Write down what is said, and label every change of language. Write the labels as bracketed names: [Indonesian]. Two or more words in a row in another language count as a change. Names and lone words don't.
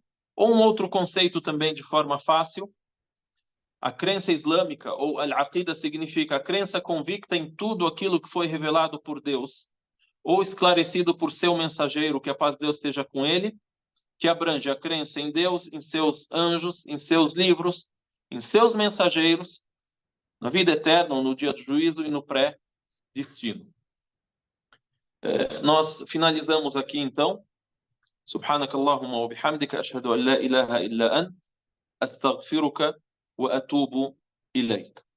[Portuguese] Ou um outro conceito também de forma fácil, a crença islâmica, ou al-aqida, significa a crença convicta em tudo aquilo que foi revelado por Deus, ou esclarecido por seu mensageiro, que a paz de Deus esteja com ele, que abrange a crença em Deus, em seus anjos, em seus livros, em seus mensageiros, na vida eterna, no dia do juízo e no pré-destino. Nós finalizamos aqui então. [Arabic] سبحانك اللهم وبحمدك أشهد أن لا إله إلا أنت أستغفرك وأتوب إليك.